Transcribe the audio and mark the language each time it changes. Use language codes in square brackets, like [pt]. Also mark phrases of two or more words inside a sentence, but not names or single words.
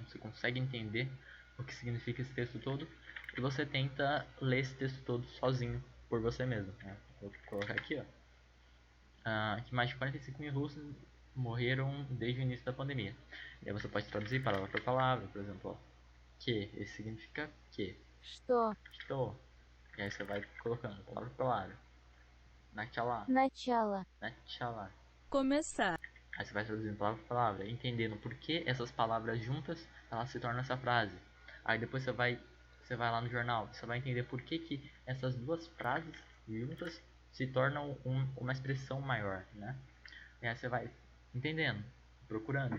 [pt] Você consegue entender o que significa esse texto todo, e você tenta ler esse texto todo sozinho, por você mesmo, né? Vou colocar aqui, ó, que mais de 45 mil russos morreram desde o início da pandemia. E aí você pode traduzir palavra por palavra, por exemplo, ó, que, esse significa que. [ru] Что? [pt] Estou. E aí você vai colocando palavra por palavra. [ru] Начала. Начало. Начала. [pt] Começar. Aí você vai traduzindo palavra por palavra, entendendo por que essas palavras juntas elas se tornam essa frase. Aí depois você vai lá no jornal, você vai entender por que essas duas frases juntas se tornam uma expressão maior, né? E aí você vai entendendo, procurando.